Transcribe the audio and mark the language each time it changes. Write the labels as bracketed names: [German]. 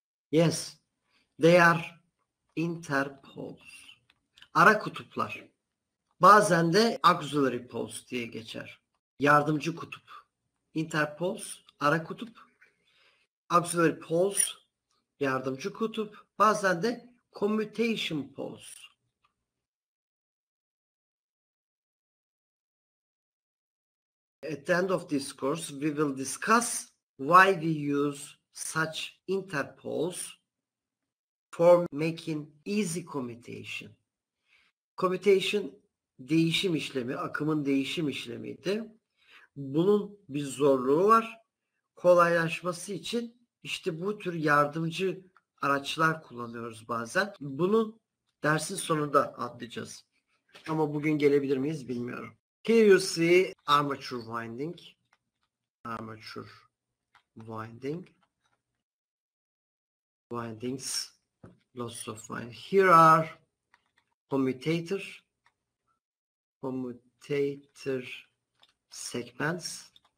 [English] Yes, they are interpoles. [Turkish] Ara kutuplar. Bazen de auxiliary poles diye geçer. Yardımcı kutup. Interpoles, ara kutup. Auxiliary poles, yardımcı kutup. Bazen de commutation poles. [English] At the end of this course, we will discuss why we use such interpoles for making easy commutation. [Turkish] Commutation değişim işlemi, akımın değişim işlemiydi. Bunun bir zorluğu var. Kolaylaşması için işte bu tür yardımcı araçlar kullanıyoruz bazen. Bunun dersin sonunda anlayacağız. Ama bugün gelebilir miyiz bilmiyorum. [English] Here you see armature winding. Armature winding. Windings. Lots of winding. Here are commutator. Commutator segments.